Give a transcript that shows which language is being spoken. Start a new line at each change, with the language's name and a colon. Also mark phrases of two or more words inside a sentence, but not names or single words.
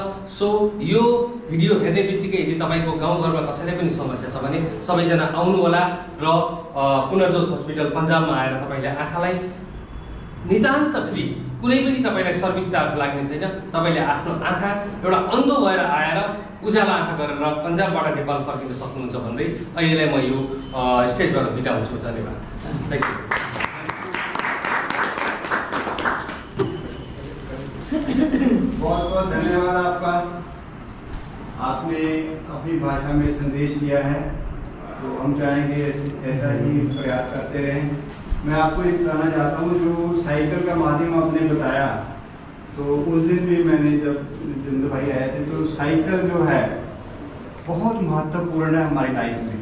Nepali: सो यो भिडियो हेर्ने बित्तिकै यदि तपाईँको गाउँघरमा कसैलाई पनि समस्या छ भने सबैजना आउनु होला र पुनर्जोत हस्पिटल पन्जाबमा आएर तपाईँले आँखालाई नितान्त फ्री, कुनै पनि तपाईँलाई
English: service charge
Nepali: लाग्ने छैन। तपाईँले आफ्नो आँखा एउटा अन्धो भएर आएर उज्यालो आँखा गरेर पन्जाबबाट नेपाल फर्किन सक्नुहुन्छ भन्दै अहिलेलाई म यो स्टेजबाट बिदा हुन्छु।
English: धन्यवाद। thank you.
Hindi: बहुत बहुत धन्यवाद आपका। आपने अपनी भाषा में संदेश दिया है, तो हम चाहेंगे ऐसा ही प्रयास करते रहें। मैं आपको एक बताना चाहता हूँ, जो साइकिल का माध्यम आपने बताया, तो उस दिन भी मैंने जब जितेंद्र भाई आए थे, तो साइकिल जो है बहुत महत्वपूर्ण है हमारी लाइफ में।